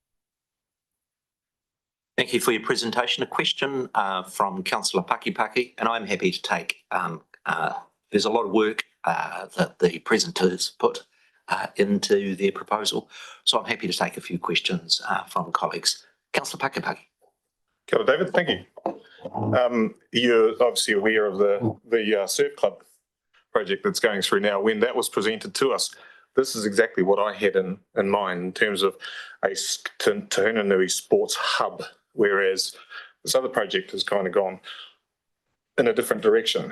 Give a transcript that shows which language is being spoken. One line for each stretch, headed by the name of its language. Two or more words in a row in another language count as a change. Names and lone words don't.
English: Thank you for your presentation. A question from Councillor Pakipaki, and I'm happy to take. There's a lot of work that the presenters put into their proposal, so I'm happy to take a few questions from colleagues. Councillor Pakipaki.
Māori: Kia ora,
English: David, thank you. You're obviously aware of the surf club project that's going through now. When that was presented to us, this is exactly what I had in mind in terms of a Te Hunanui sports hub, whereas this other project has kind of gone in a different direction.